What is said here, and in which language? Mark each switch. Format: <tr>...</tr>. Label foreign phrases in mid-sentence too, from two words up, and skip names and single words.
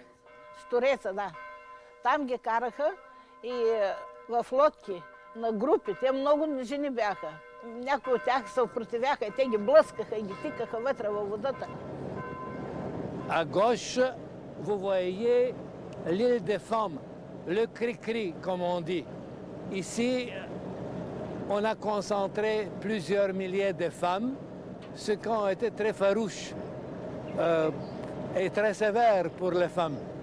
<bg>С Тореца, да. Там ги караха и в лодки, на групи. Те много жени бяха. Някои от тях се съпротивяха и те ги блъскаха и ги тикаха вътре във водата.</bg> <fr>À gauche, vous voyez l'île des femmes, le cri-cri, comme on dit. Ici, on a concentré plusieurs milliers de femmes, ce qui ont été très farouches et très sévères pour les femmes.</fr>